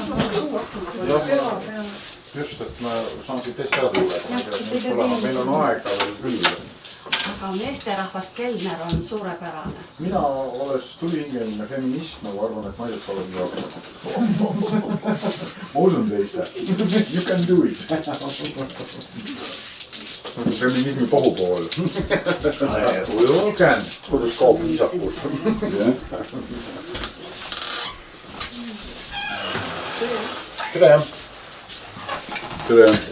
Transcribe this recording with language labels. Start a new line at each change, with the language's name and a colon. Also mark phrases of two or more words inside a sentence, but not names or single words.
Estonian: just, et ma saan siit hästi ära tulla. Meil on aega veel küll. Aga meesterahvast Kelner on suurepärane. Mina olles tulihingeline feminist, nagu arvan, et naised saavad nii hakkama. Ma usun teisse.
English: You can do it.
Estonian: Nagu feminismi pohupool. Julgen. Kuidas kaob niisakus. Tere! Tere!